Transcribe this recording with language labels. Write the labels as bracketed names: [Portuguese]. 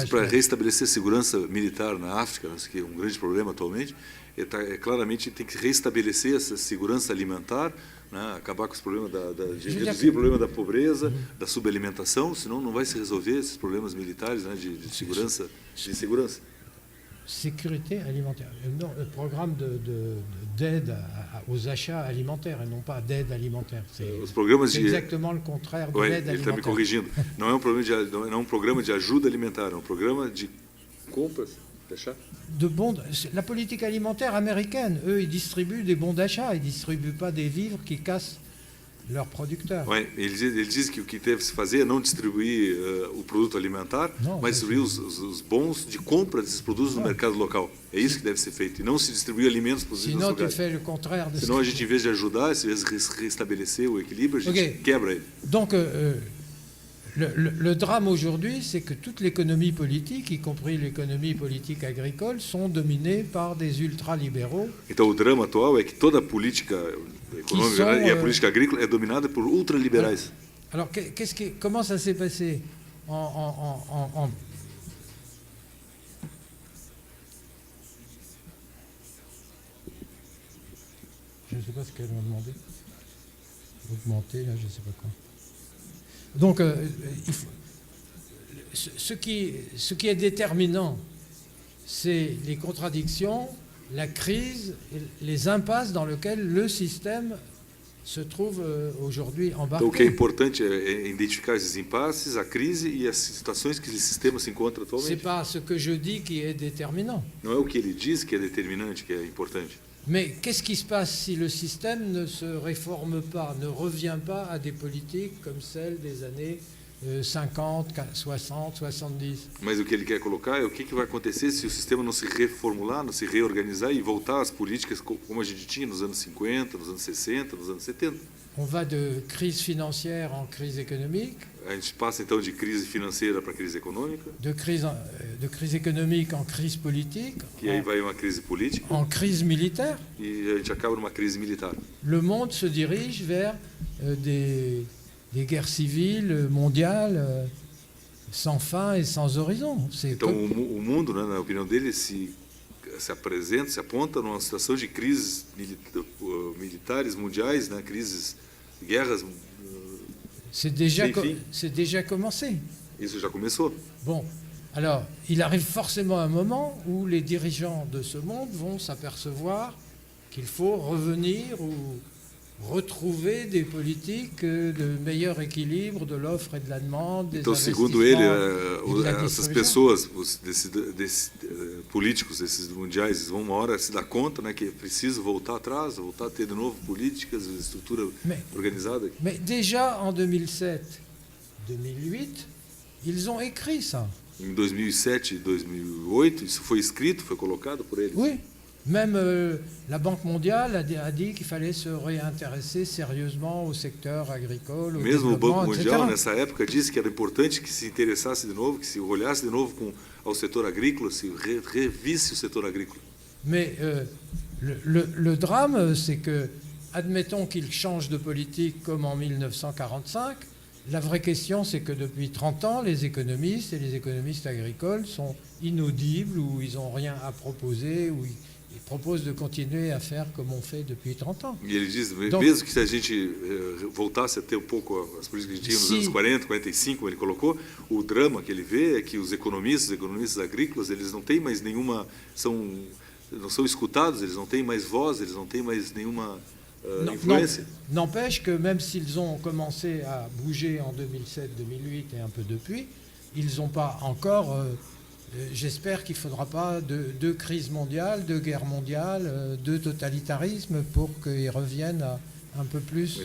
[Portuguese] Então, para restabelecer a segurança militar na África, que é um grande problema atualmente, claramente tem que restabelecer essa segurança alimentar, né, acabar com os problemas reduzir o problema da pobreza, da subalimentação, senão não vai se resolver esses problemas militares, né, de segurança, de insegurança. [French] Sécurité alimentaire. Non, le programme d'aide aux achats alimentaires et non pas d'aide alimentaire. C'est exactement le contraire de l'aide alimentaire. [Portuguese] Ele está me [French] alimentaire. [Portuguese] corrigindo. Não é um programa de ajuda alimentar, é um programa de compras, [French] d'achat. La politique alimentaire américaine, eux, ils distribuent des bons d'achat, ils ne distribuent pas des vivres qui cassent leurs producteurs. [Portuguese] Ouais, ele diz que o que deve se fazer é não distribuir o produto alimentar, mas distribuir os bons de compra desses produtos no mercado local. É isso que deve ser feito, e não se distribuir alimentos produzidos nos lugares. Senão a gente, em vez de ajudar, em vez de restabelecer o equilíbrio, a gente quebra ele. [French] Donc, le drame aujourd'hui, c'est que toute l'économie politique, y compris l'économie politique agricole, sont dominées par des ultralibéraux. [Portuguese] Então, o drama atual é que toda a política econômica e a política agrícola é dominada por ultraliberais. [French] Alors, comment ça s'est passé Je ne sais pas ce qu'elles m'ont demandé. Augmenter, là, je ne sais pas quoi. Donc, ce qui est déterminant, c'est les contradictions, la crise, les impasses dans lesquelles le système se trouve aujourd'hui embarqué. [Portuguese] Então, o que é importante é identificar esses impasses, a crise e as situações que esse sistema se encontra atualmente. [French] C'est pas ce que je dis qui est déterminant. [Portuguese] Não é o que ele diz que é determinante, que é importante. [French] Mais qu'est-ce qui se passe si le système ne se réforme pas, ne revient pas à des politiques comme celles des années 50, 60, 70? [Portuguese] Mas o que ele quer colocar é o que vai acontecer se o sistema não se reformular, não se reorganizar e voltar às políticas como a gente tinha nos anos 50, nos anos 60, nos anos 70. [French] On va de crise financière en crise économique. [Portuguese] A gente passa então de crise financeira para crise econômica. [French] De crise économique en crise politique. [Portuguese] Que aí vai uma crise política. [French] En crise militaire. [Portuguese] E a gente acaba numa crise militar. [French] Le monde se dirige vers des guerres civiles mondiales sans fin et sans horizon. [Portuguese] Então o mundo, né, na opinião dele, se apresenta, se aponta numa situação de crises militares mundiais, né, crises, guerras. [French] C'est déjà commencé. [Portuguese] Isso já começou. [French] Bon, alors, il arrive forcément un moment où les dirigeants de ce monde vont s'apercevoir qu'il faut revenir retrouver des politiques de meilleur équilibre de l'offre et de la demande, des [Portuguese] Então, [French] investissements [Portuguese] segundo ele, [French] et de la [Portuguese] essas [French] distribution. [Portuguese] pessoas, desses políticos, desses mundiais, eles vão uma hora se dar conta, né, que é preciso voltar atrás, voltar a ter de novo políticas, estrutura organizada. [French] Mais déjà en 2007, 2008, ils ont écrit ça. [Portuguese] Em 2007 e 2008, isso foi escrito, foi colocado por eles. [French] Oui. Même la Banque mondiale a dit qu'il fallait se réintéresser sérieusement au secteur agricole, au [Portuguese] Mesmo o [French] développement, [Portuguese] Banco [French] etc. [Portuguese] Mundial, nessa época, disse que era importante que se interessasse de novo, que se olhasse de novo ao setor agrícola, se revisse o setor agrícola. [French] Mais le drame, c'est que, admettons qu'ils changent de politique comme en 1945, la vraie question, c'est que depuis 30 ans, les économistes et les économistes agricoles sont inaudibles, ou ils n'ont rien à proposer, ou ils proposent de continuer à faire comme on fait depuis 30 ans. [Portuguese] E ele diz, [French] Donc, [Portuguese] mesmo que se a gente voltasse a ter um pouco as políticas que a gente tinha nos anos 40, 45, como ele colocou, o drama que ele vê é que os economistas agrícolas, eles não têm mais nenhuma, não são escutados, eles não têm mais voz, eles não têm mais nenhuma influência. [French] N'empêche que même s'ils ont commencé à bouger en 2007, 2008 et un peu depuis, ils n'ont pas encore... j'espère qu'il ne faudra pas de crise mondiale, de guerre mondiale, de totalitarisme pour qu'ils reviennent à un peu plus...